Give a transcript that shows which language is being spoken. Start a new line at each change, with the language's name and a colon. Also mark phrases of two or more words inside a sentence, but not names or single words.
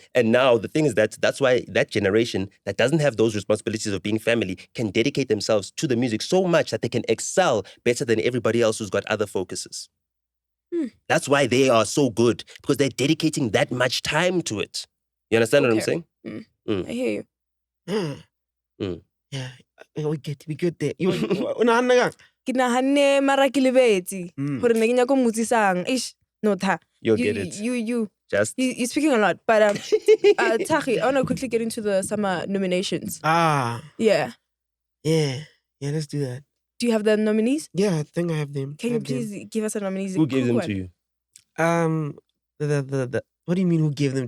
English: And now the thing is that's why that generation that doesn't have those responsibilities of being family can dedicate themselves to the music so much that they can excel better than everybody else who's got other focuses. That's why they are so good, because they're dedicating that much time to it. You understand what I'm saying? I hear you. Yeah, we get there. You unahanna
Northern Sotho: Ke nahanne mara ke lebetse gore ne ke nyaka go motsisang.
English: Ish, NOTA. You'll get it. You're speaking a lot, but Tahi, I want to quickly get into the summer nominations. Yeah. Let's do that. Do you have the nominees? Yeah, I think I have them. Can you please give us the nominees? Who gave them to you? The what do you mean who gave them to